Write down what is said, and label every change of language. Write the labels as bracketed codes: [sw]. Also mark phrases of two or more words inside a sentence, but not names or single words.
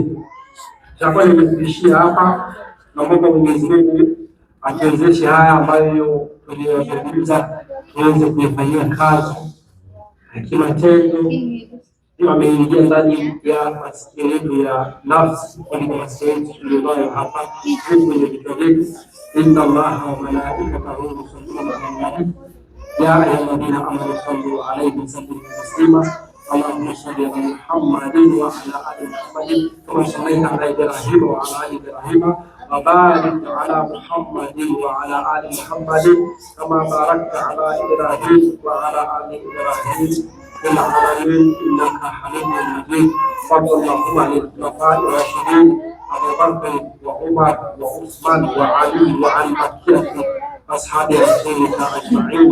[sw] Tutakuwa nimekuishia hapa, na Mungu Mwenyezi Mungu atuwezeshe haya ambayo tuliyozungumza tuweze kuyafanyia kazi kimatendo, ameingia ndani ya masikio yetu ya nafsi, kwa masikio tuliyonayo hapa kwenye vichwa vyetu. [ar] إن الله وملائكته يصلون على النبي يا أيها الذين آمنوا صلوا عليه وسلموا تسليما. اللهم صل على محمد وعلى آل محمد كما صليت على إبراهيم وعلى آل إبراهيم وبارك على محمد وعلى آل محمد كما باركت على إبراهيم وعلى آل إبراهيم في العالمين إنك حميد مجيد. وارض اللهم عن الخلفاء الراشدين أبي بكر وعمر وعثمان وعلي وعن بقية أصحاب رسولك أجمعين.